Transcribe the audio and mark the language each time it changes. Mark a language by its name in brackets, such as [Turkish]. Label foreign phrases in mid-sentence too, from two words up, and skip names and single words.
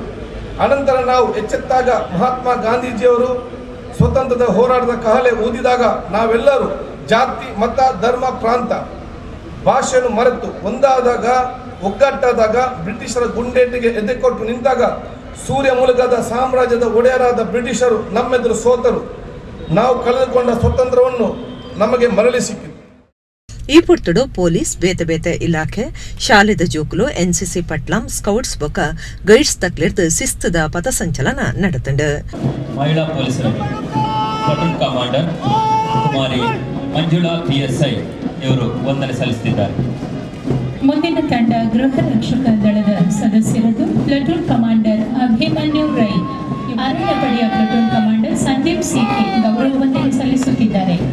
[Kannada] ಅನಂತರ ನಾವು ಎಚ್ಚೆತ್ತಾಗ ಮಹಾತ್ಮ ಗಾಂಧೀಜಿಯವರು ಸ್ವತಂತ್ರದ ಹೋರಾಟದ ಕಹಳೆ ಊದಿದಾಗ ನಾವೆಲ್ಲರೂ ಜಾತಿ, ಮತ, ಧರ್ಮ, ಪ್ರಾಂತ, ಭಾಷೆಯನ್ನು ಮರೆತು ಒಂದಾದಾಗ, ಒಗ್ಗಟ್ಟಾದಾಗ, ಬ್ರಿಟಿಷರ ಗುಂಡೇಟಿಗೆ ಎದೆಕೊಟ್ಟು ನಿಂತಾಗ ಸೂರ್ಯ ಮುಳುಗದ ಸಾಮ್ರಾಜ್ಯದ ಒಡೆಯರಾದ ಬ್ರಿಟಿಷರು ನಮ್ಮೆದುರು ಸೋತರು. ನಾವು ಕಳೆದುಕೊಂಡ ಸ್ವತಂತ್ರವನ್ನು ನಮಗೆ ಮರಳಿ ಸಿಕ್ಕಿತು. [Tulu] ಈ ಪುಟ್ಟಡು ಪೊಲೀಸ್ ಬೇತೆ ಬೇತೆ ಇಲಾಖೆ ಶಾಲೆದ ಜೋಕುಲು ಎನ್ಸಿಸಿ ಪಟ್ಲಂ ಸ್ಕೌಟ್ಸ್ ಬೊಕ ಗೈಡ್ಸ್ ತಕ್ಲಿರ್ದು ಶಿಸ್ತದ ಪಥಸಂಚಲನ ನಡೆತಂಡು. [Kannada] ಮಹಿಳಾ ಪೊಲೀಸರು ಪ್ಲಾಟೂನ್ ಕಮಾಂಡರ್ ಕುಮಾರಿ ಮಂಜುಳಾ ಪಿಎಸ್ಐ ಇವರು ವಂದನೆ ಸಲ್ಲಿಸುತ್ತಿದ್ದಾರೆ. ಮುಂದಿನ ತಂಡ ಗೃಹ ರಕ್ಷಕ ದಳದ ಸದಸ್ಯರದು ಪ್ಲಾಟೂನ್ ಕಮಾಂಡರ್ ಅಭಿಮನ್ಯು ರೈ, ಅರಣ್ಯ ಪಡೆಯ ಪ್ಲಾಟೂನ್ ಕಮಾಂಡರ್ ಸಂದೀಪ್ ಸಿಕೆ ಗೌರವ ವಂದನೆ ಸಲ್ಲಿಸುತ್ತಿದ್ದಾರೆ.